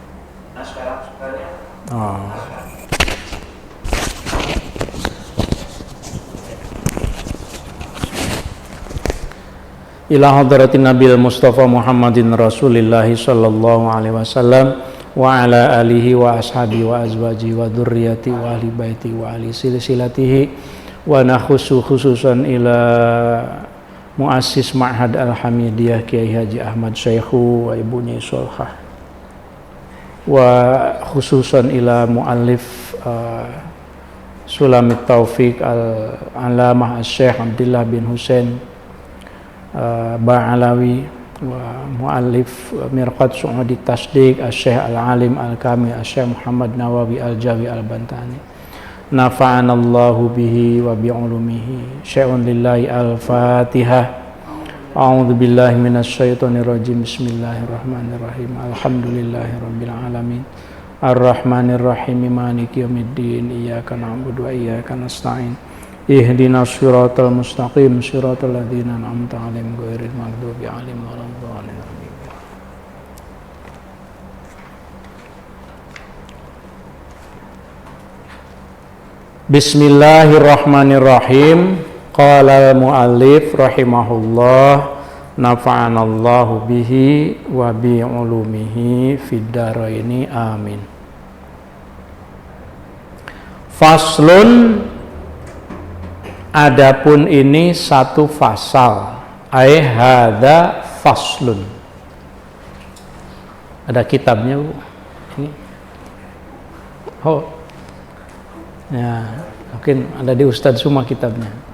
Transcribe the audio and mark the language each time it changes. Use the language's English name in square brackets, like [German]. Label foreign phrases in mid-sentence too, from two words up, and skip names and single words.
[Arabic] Oh. إلى حضرة النبي المصطفى محمد رسول الله صلى الله عليه وسلم وعلى آله وأصحابه وأزواجه و ذريته وأهل بيته وأهل سلسلته ونخص خصوصا إلى مؤسس معهد Al-Hamidiyah Kiai Haji Ahmad Syekhu wa ibunya Solhah وخصوصا إلى مؤلف Sulamit Taufiq Al-Alamah Syekh Abdullah bin Husain Ba'alawi wa muallif Mirqat Su'udi Tasdiq Syekh Al-Alim Al-Kamil Syekh Muhammad Nawawi Al-Jawi Al-Bantani نفعنا الله به وبعلومه شيء لله الفاتحة. أعوذ بالله من الشيطان الرجيم بسم الله الرحمن الرحيم. الحمد لله رب العالمين. الرحمن الرحيم مالك يوم الدين. إياك نعبد وإياك نستعين اهدنا الصراط المستقيم. صراط الذين أنعمت عليهم غير المغضوب عليهم ولا الضالين. Bismillahirrahmanirrahim. قال المؤلف رحمه الله نفعنا الله به وبعلومه في الدارين آمين. Faslun, [Indonesian] adapun ini satu fasal, [Arabic] أي هذا فصل. [Indonesian] Ada kitabnya, Bu. Ini. Oh. Ya, mungkin ada di Ustadz semua kitabnya.